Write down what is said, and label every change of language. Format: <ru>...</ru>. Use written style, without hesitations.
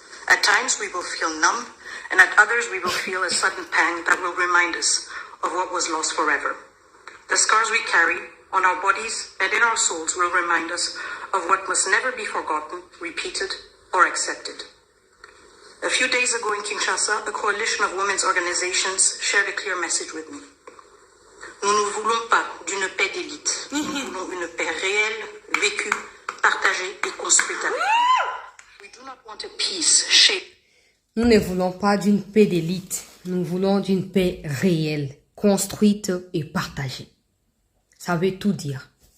<en>At times we will feel numb, and at others we will feel a sudden pang that will remind us of what was lost forever. The scars we carry on our bodies and in our souls will remind us of what must never be forgotten, repeated, or accepted. A few days ago in Kinshasa, a coalition of women's organizations shared a clear message with me.</en> <fr>Nous ne voulons pas d'une paix d'élite. Nous voulons une paix réelle, vécue, partagée et construite avec.</fr> <en>We do not want a peace shaped.</en> <fr>Nous ne voulons pas d'une paix d'élite. Nous voulons d'une paix réelle, construite et partagée. Ça veut tout dire.</fr>